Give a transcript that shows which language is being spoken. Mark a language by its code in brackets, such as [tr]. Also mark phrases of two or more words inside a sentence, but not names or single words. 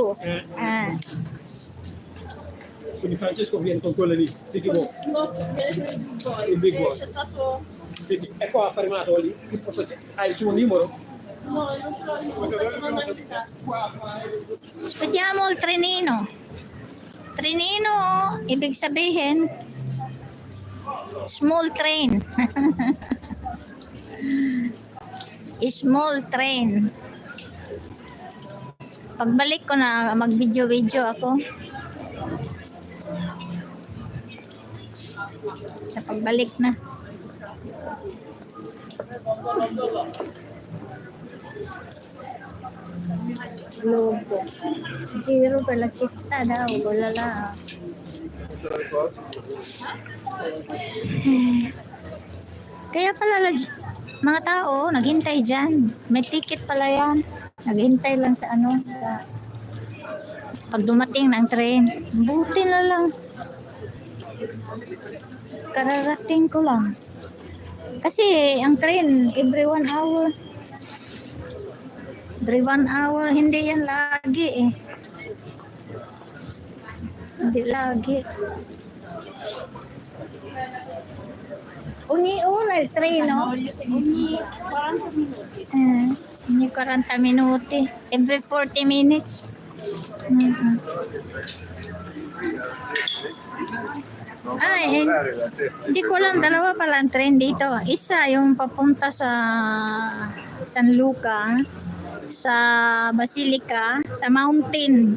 [it] Quindi Francesco viene con quelle lì. Sì, tipo il [en] big one. [it] Sì, sì. È qua fermato lì. Hai il suo numero? Aspettiamo il trenino. Trenino, [tl] ibig sabihin, [en] small train. Small train. [tl] Pagbalik ko na, mag-video-video ako. Sa pagbalik na. Logo. [it] Giro per la città daw, bulala. [tl] Kaya pala mga tao naghintay dyan. May ticket pala yan. Naghintay lang sa ano, sa pag dumating ng train. Buti na lang. Kararating ko lang. Kasi ang train [en] every 1 hour. Every 1 hour, [tl] hindi yan lagi eh. Hindi lagi. [it] Ogni train, no? Ogni 40 minuti. [en] Every 40 minutes. [tl] Ay, hindi ko alam, dalawa pala ang train dito. Isa yung papunta sa San Luca, sa Basilica, sa Mountain.